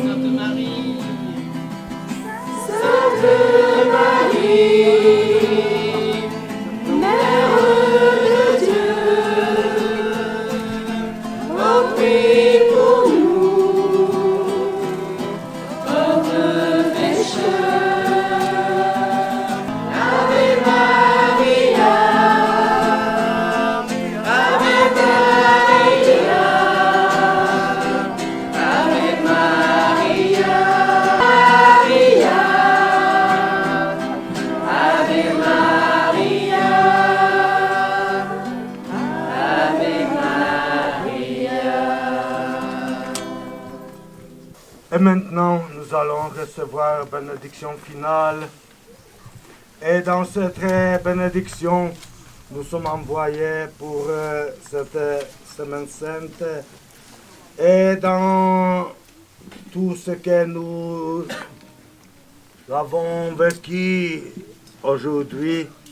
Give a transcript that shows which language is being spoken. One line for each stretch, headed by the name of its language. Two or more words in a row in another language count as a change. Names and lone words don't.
French: Sainte Marie, Sainte Marie, Mère de Dieu, oh, prie pour nous, pauvres pécheurs.
Latin: Ave Maria, Ave Maria, Ave Maria, Maria, Ave Maria, Ave Maria.
French: Et maintenant, nous allons recevoir la bénédiction finale. Et dans cette bénédiction, nous sommes envoyés pour cette semaine sainte. Et dans tout ce que nous avons vécu aujourd'hui,